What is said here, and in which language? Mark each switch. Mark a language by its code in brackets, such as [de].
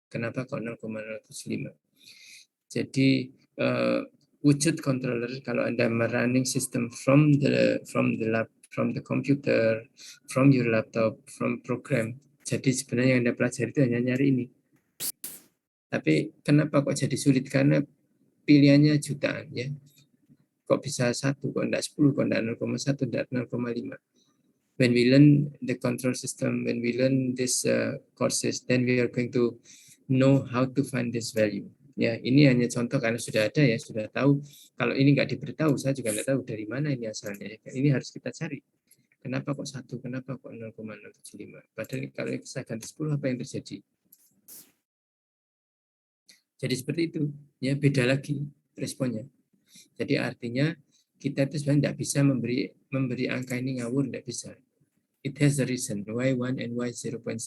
[id] Kenapa kok 0,075? Jadi wujud controller kalau Anda [en] running system from the computer, from your laptop, from program. [id] Jadi sebenarnya yang Anda pelajari itu hanya nyari ini. Tapi kenapa kok jadi sulit? Karena pilihannya jutaan ya. Kok bisa 1, kok enggak 10, kok enggak 0,1, enggak 0,5. [en] When we learn the control system, when we learn this courses, then we are going to know how to find this value. [id] Ya, ini hanya contoh karena sudah ada ya, sudah tahu. Kalau ini nggak diberitahu, saya juga nggak tahu dari mana ini asalnya. Ini harus kita cari. Kenapa kok 1? Kenapa kok 0,075? Padahal kalau saya ganti 10, apa yang terjadi? Jadi seperti itu. Ya, beda lagi responnya. Jadi artinya kita itu sebenarnya tidak bisa memberi angka ini ngawur, tidak bisa. [en] It has a reason why 1 and why 0.075.